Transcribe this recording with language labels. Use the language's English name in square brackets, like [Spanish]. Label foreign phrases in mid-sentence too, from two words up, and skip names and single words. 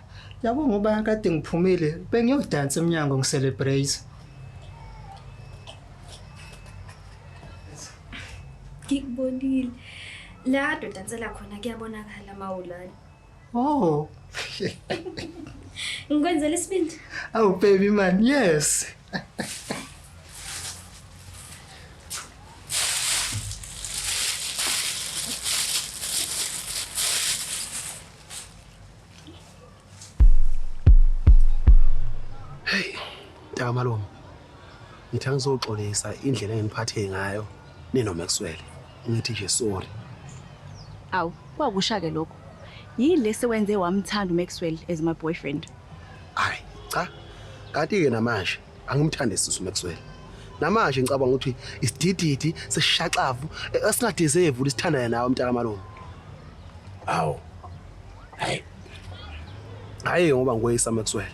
[Zulu] Yabo ngoba kade ngiphumile bengiyodansa eminyango ngicelebrate. Ngikubonile. La dodansela khona kuyabonakala mawulana. Oh. Ngikwenzela isibindi. [English] Oh baby man, yes. [Zulu] Hey, Mtaka malume. Ngithanga ngizoxolisa indlela enginiphathe ngayo nino Maxwell. Ngithi nje sorry. Awu, kwakusha ke lokho. Yini lesewenze wamthanda uMaxwell [English] as my boyfriend? [Zulu] Hayi, cha. Kanti ke namanje angimthande sisi uMaxwell. Namanje ngicabanga ukuthi isidididi sesishaqavu esinadeserve lisithanda nawe Mtaka malume. Awu. Hayi. Hayi ngoba ngoyisa Maxwell.